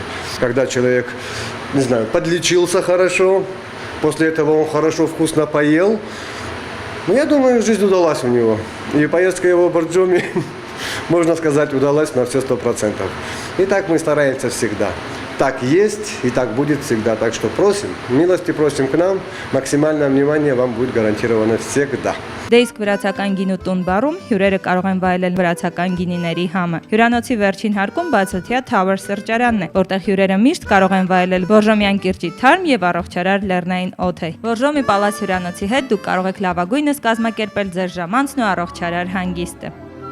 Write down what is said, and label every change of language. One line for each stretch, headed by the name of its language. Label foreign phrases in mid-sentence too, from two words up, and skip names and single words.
Russian: Когда человек, подлечился хорошо, после этого он хорошо, вкусно поел, я думаю, жизнь удалась у него. И поездка его в Борджоми, можно сказать, удалась на все 100%. И так мы стараемся всегда. Так есть и так будет всегда. Так что просим, милости просим к нам, максимальное внимание вам будет гарантировано всегда.
Armenian: Դե իսկ վրացական գինու տուն բարում հյուրերը կարող են վայելել վրացական գինիների համը։ Հյուրանոցի վերջին հարկում բացօթյա Tower սրճարանն է, որտեղ հյուրերը միշտ կարող են վայելել Բորժոմյան կիրճի թարմ եւ առողջարար լեռնային օդը։ Բորժոմի Պալաս հյուրանոցի հետ դուք կարող եք լավագույնս կազմակերպել ձեր ժամանցն ու առողջարար հանգիստը։